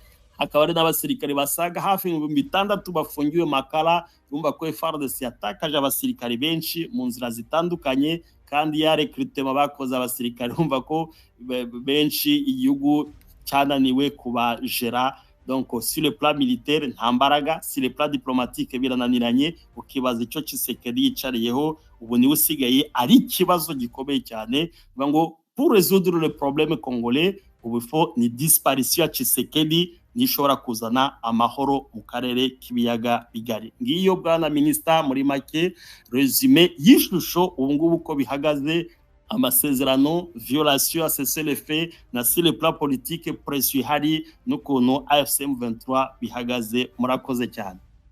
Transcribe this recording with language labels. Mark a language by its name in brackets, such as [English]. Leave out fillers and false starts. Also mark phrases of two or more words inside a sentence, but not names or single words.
[Kinyarwanda] Hakaba ari n'abasirikare basaga hafi 6,000 bafungiwe Makala. Urumva ko FARDC yatakaje abasirikare benshi mu nzira zitandukanye, kandi ya recrutement bakoze abasirikare urumva ko benshi igihugu cyananiwe kubajera. [French] Donc sur le plan militaire [Kinyarwanda] nta mbaraga, [French] sur le plan diplomatique birananiranye. [Kinyarwanda] Ukibaza icyo Tshisekedi yicariyeho ubu niwe usigaye ari ikibazo gikomeye cyane. Ngo [French] pour résoudre le problème congolais [Kinyarwanda] ubu faut ni disparition ya Tshisekedi nishobora kuzana amahoro mu karere k'ibiyaga bigari. Ngiyo bwana minister muri make resume y'ishusho ubu ngubu ko bihagaze, amasezerano, violation ya cessez-le-feu na [French] sur le plan politique, [Kinyarwanda] pression ihari n'ukuntu AFC M23 bihagaze. Murakoze cyane.